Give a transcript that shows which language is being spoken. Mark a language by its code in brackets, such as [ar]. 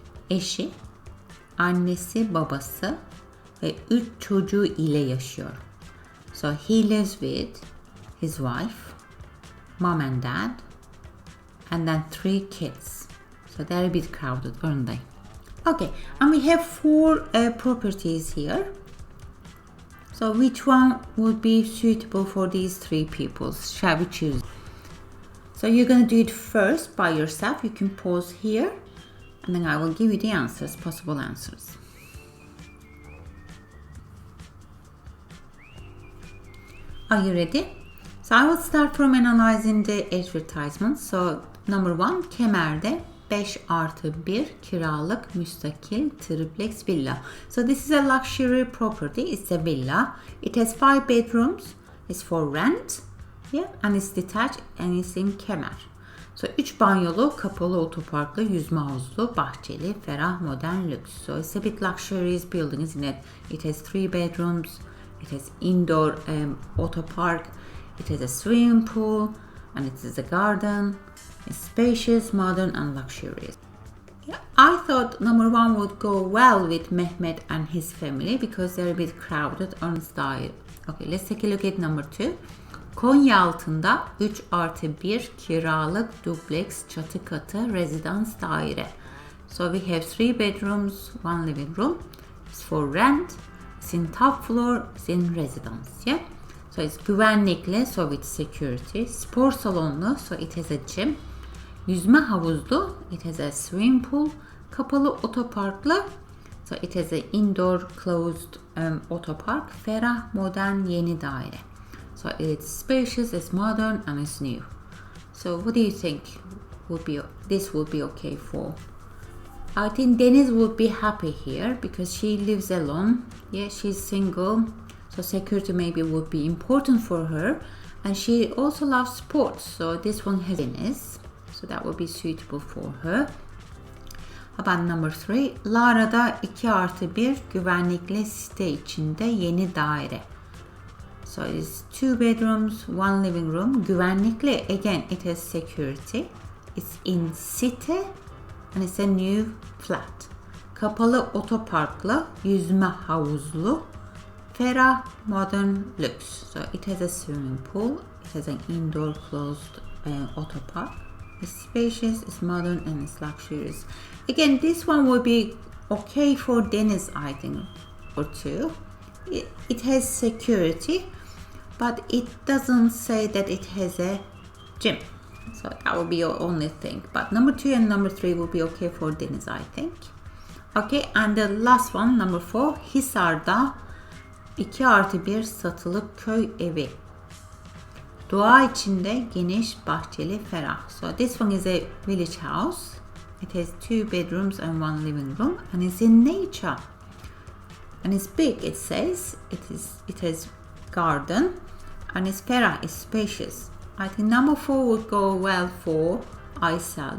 [tr] Eşi, annesi, babası ve 3 çocuğu ile yaşıyor. [en] So he lives with his wife, mom and dad, and then 3 kids. So they're a bit crowded, aren't they? Okay, and we have 4 properties here. So which one would be suitable for these 3 people? Shall we choose? So you're going to do it first by yourself. You can pause here and then I will give you the answers, possible answers. Are you ready? So I will start from analyzing the advertisements. So number 1, [tr] Kemer'de 5+1 kiralık müstakil triplex villa. [en] So this is a luxury property. It's a villa. It has 5 bedrooms. It's for rent. Yeah, and it's detached and it's in Kemer. So [tr] 3 banyolu, kapalı otoparklı, yüzme havuzlu, bahçeli, ferah, modern, lüks. [en] So it's a bit luxurious building, isn't it? It has 3 bedrooms. It has indoor auto park. It has a swimming pool and it is a garden. It's spacious, modern and luxurious. Yeah, I thought number 1 would go well with Mehmet and his family because they're a bit crowded on style. Okay, let's take a look at number 2. [tr] Konyaaltı'nda 3+1 kiralık dubleks çatı katı rezidans daire. [en] So we have 3 bedrooms, 1 living room. It's for rent. It's in top floor. It's in residence. Yeah. So it's güvenlikli, so with security. Spor salonlu, so it has a gym. Yüzme havuzlu, it has a swimming pool. Kapalı otoparklı, so it has an indoor closed otopark. [tr] Ferah, modern, yeni daire. [en] So it's spacious, it's modern, and it's new. So what do you think this would be okay for? I think Deniz would be happy here because she lives alone. Yeah, she's single. So security maybe would be important for her. And she also loves sports. So this one has Deniz. So that would be suitable for her. About number 3. [tr] Lara'da 2+1 güvenlikli site içinde yeni daire. [en] So it's 2 bedrooms, 1 living room. Güvenlikli, again, it has security. It's in city and it's a new flat. [tr] Kapalı otoparklı, yüzme havuzlu, ferah, modern, lüks. [en] So it has a swimming pool. It has an indoor closed autopark. It's spacious, it's modern, and it's luxurious. Again, this one will be okay for Deniz, I think, or 2. It has security, but it doesn't say that it has a gym. So that will be your only thing. But number 2 and number 3 will be okay for Deniz, I think. Okay, and the last one, number 4. [tr] Hisar'da 2+1 satılık köy evi. Doğa içinde geniş, bahçeli, ferah. [en] So this one is a village house. It has 2 bedrooms and 1 living room, and it's in nature. And it's big. It says it has garden, and it's ferah. It's spacious. I think number 4 would go well for Aysel.